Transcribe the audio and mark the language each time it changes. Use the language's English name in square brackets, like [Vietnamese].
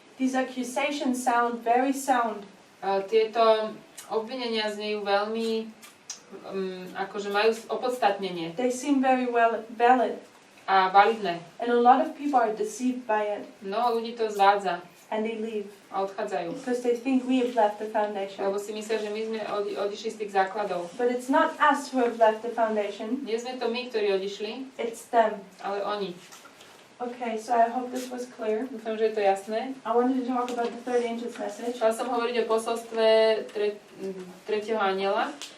[English] these accusations sound very sound. [Slovak] tieto obvinenia znejú veľmi, akože majú opodstatnenie [English] They seem very valid. [Slovak] a validné. [English] And a lot of people are deceived by it [Slovak] Mnoho ľudí to zvádza [English] and they leave [Slovak] a odchádzajú, [English] because they think we have left the foundation. [Slovak] lebo si myslia, že my sme odišli z tých základov. [English] But it's not us who have left the foundation, [Slovak] Nie sme to my, ktorí odišli, [English] it's them. [Slovak] ale oni. [English] Okay, so I hope this was clear. [Slovak] Dúfam, že je to jasné. [English] I wanted to talk about the third angel's message [Slovak] Chcela som hovoriť o posolstve tretieho anjela.